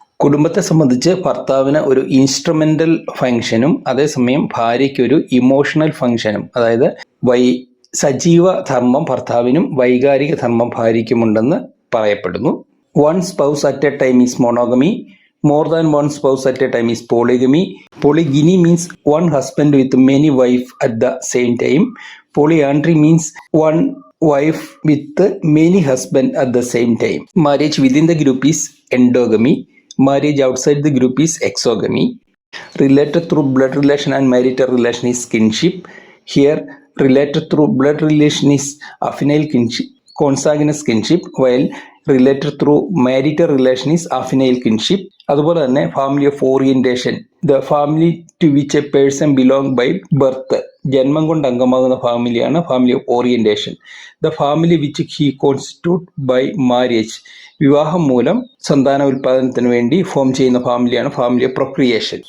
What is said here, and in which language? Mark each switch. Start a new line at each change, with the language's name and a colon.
Malayalam: കുടുംബത്തെ സംബന്ധിച്ച് ഭർത്താവിന് ഒരു ഇൻസ്ട്രുമെന്റൽ ഫംഗ്ഷനും അതേസമയം ഭാര്യയ്ക്ക് ഒരു ഇമോഷണൽ ഫംഗ്ഷനും, അതായത് സജീവ ധർമ്മം ഭർത്താവിനും വൈകാരിക ധർമ്മം ഭാര്യയ്ക്കുമുണ്ടെന്ന് പറയപ്പെടുന്നു.
English: One spouse at a time is monogamy, more than one spouse at a time is polygamy. Polygyny means one husband with many wife at the same time. Polyandry means one wife with many husbands at the same time. Marriage within the group is endogamy. Marriage outside the group is exogamy. Related through blood relation and marital relation is kinship. Here, related through blood relation is affinal kinship, consanguineous kinship, while related through marital relation is affinal kinship.
Malayalam: അതുപോലെ തന്നെ
English: Family of orientation, the family to which a person belong by birth.
Malayalam: ജന്മം കൊണ്ട് അംഗമാകുന്ന ഫാമിലിയാണ് family of orientation.
English: The family which he constitute by marriage.
Malayalam: വിവാഹം മൂലം സന്താന ഉൽപാദനത്തിന് വേണ്ടി form ചെയ്യുന്ന ഫാമിലിയാണ് ഫാമിലി ഓഫ് പ്രൊക്രിയേഷൻ.